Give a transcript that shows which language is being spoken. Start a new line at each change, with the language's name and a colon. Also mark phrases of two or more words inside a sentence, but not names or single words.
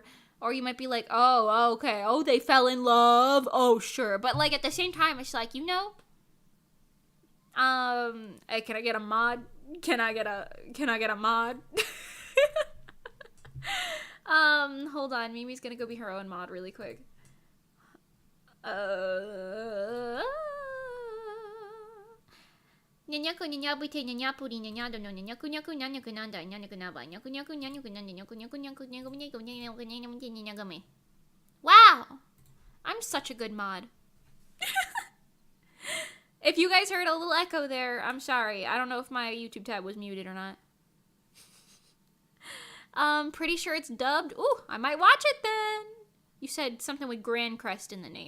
English: Or you might be like, oh, okay, oh, they fell in love, oh, sure. But, like, at the same time, it's like, you know, hey, can I get a mod? Can I get a mod? Hold on, Mimi's gonna go be her own mod really quick. Nyanyaku nyanyabu te nyanyapu di nyanyado no nyanyaku nyaku nyanyaku nanda nyanyaku naba nyaku nyaku nyanyaku nanda nyaku nyaku nyaku nyaku nyaku nyaku nyaku nyagame. Wow! I'm such a good mod. If you guys heard a little echo there, I'm sorry. I don't know if my YouTube tab was muted or not. Pretty sure it's dubbed. Ooh, I might watch it then. You said something with Grand Crest in the name.